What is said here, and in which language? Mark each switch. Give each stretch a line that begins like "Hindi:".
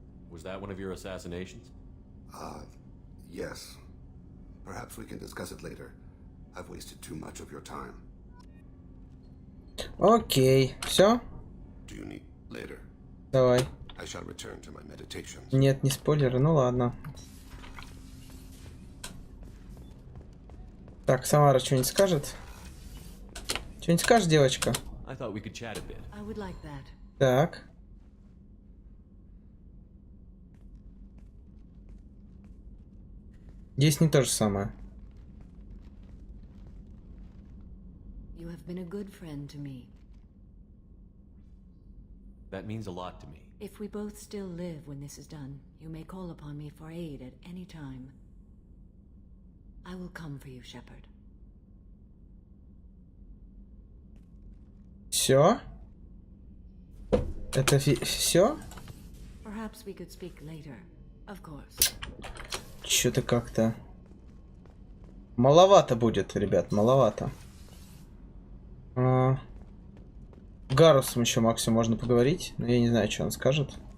English: Was that one of your assassinations? Yes. Perhaps we can discuss it later. I've wasted too much of your time.
Russian: Окей, все?
English: Do you need later?
Russian: Давай.
English: I shall return to my meditations.
Russian: Нет, не спойлеры, ну ладно. Так, Самара что-нибудь скажет? Что-нибудь скажешь, девочка?
English: I thought we could chat a bit. I would like that.
Russian: Так. Здесь не то же самое.
English: You have been a good friend to me. That means a lot to me. If we both still live when this is done, you may call upon me for aid at any time. I will come for you, Shepard.
Russian: Все? Это все?
English: Perhaps we could speak later. Of course.
Russian: Что-то как-то маловато будет, ребят, маловато. Гарусом еще максимум можно поговорить, но я не знаю, что он скажет.